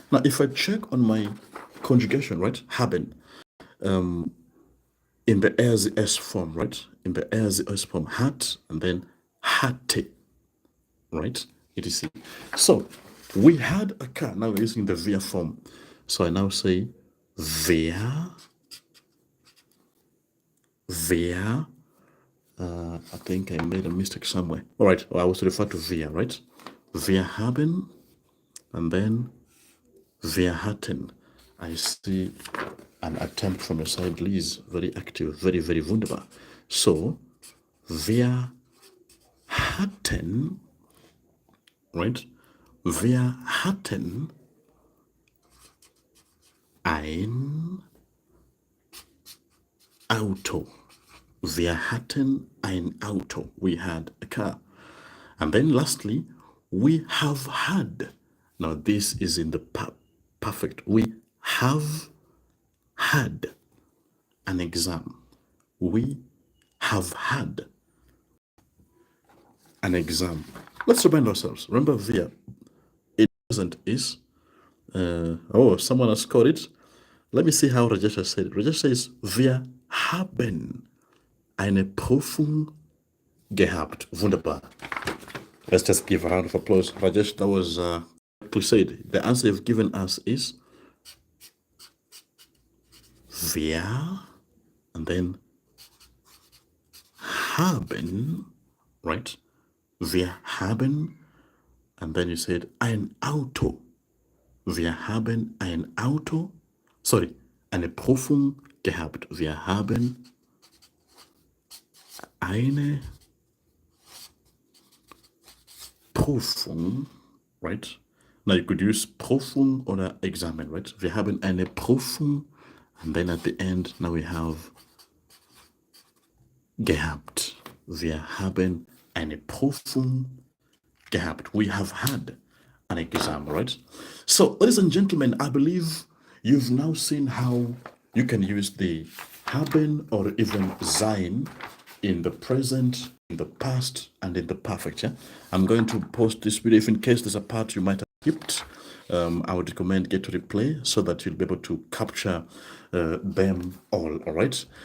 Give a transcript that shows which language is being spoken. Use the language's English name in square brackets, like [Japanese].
[English] Now, if I check on my conjugation, right, haben, in the as S form, right, in the as S form, hat, and then hatte, right, etc. So, we had a car. Now we're using the wir form. So I now say, wer, I think I made a mistake somewhere. All right, I was referred to wir, right? [German] Wir haben, and then wir hatten. [English] I see an attempt from your side, Liz. Very active, very, very wunderbar. [German] So, wir hatten, right? Wir hatten ein Auto. Wir hatten ein Auto. We had a car. [English] And then lastly, we have had. Now this is in the perfect. We have had an exam. We have had an exam. Let's remind ourselves. Remember wir. It present is. Oh, someone has scored it. Let me see how Rajesh has said it. [German] Rajesh says, wir haben eine Prüfung gehabt. Wunderbar. [English] Let's just give a round of applause. Rajesh, that was said. The answer you've given us is wir, and then haben, right? Wir haben, and then you said ein Auto. [German] Wir haben ein Auto, sorry, eine Prüfung gehabt. Wir haben eine Prüfung, right? [English] Now you could use Prüfung or Examen, right? Wir haben eine Prüfung, and then at the end, now we have gehabt. [German] Wir haben eine Prüfung gehabt. [English] We have had an exam, right? So, ladies and gentlemen, I believe you've now seen how you can use the haben or even sein in the present, in the past, and in the perfect. Yeah, I'm going to post this video. If in case there's a part you might have skipped, I would recommend get to replay so that you'll be able to capture them all right?